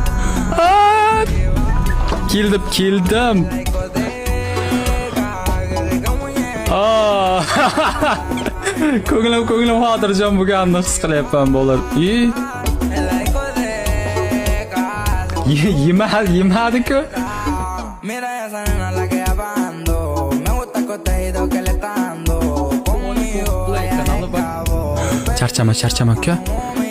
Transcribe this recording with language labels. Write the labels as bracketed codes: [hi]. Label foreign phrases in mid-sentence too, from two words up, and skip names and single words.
[uz] Keldim. Ko'nglim xotirjam bo'lganini his qilyapman bo'lar. Yemadi-ku. [es] Mira esa nena la que va bajando. Me gusta el cotejido que le está dando. Conmigo ella acabó. [uz] Charchama aka.